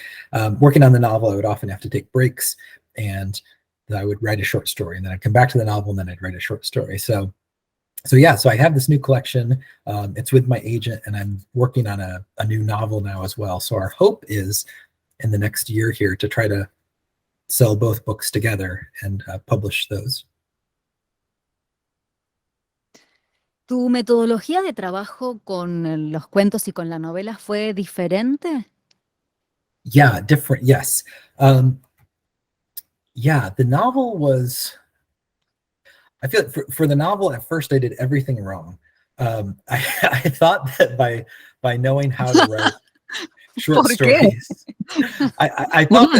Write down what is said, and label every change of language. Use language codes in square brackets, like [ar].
[en] Because working on the novel, I would often have to take breaks, and I would write a short story, and then I'd come back to the novel, and then I'd write a short story. So I have this new collection. It's with my agent, and I'm working on a new novel now as well. So our hope is in the next year here to try to sell both books together and publish those. [es] ¿Tu metodología de trabajo con los cuentos y con la novela fue diferente? [en] Yeah, different. Yes. The novel was, I feel like for the novel, at first I did everything wrong. I thought that by knowing how to write short stories, I thought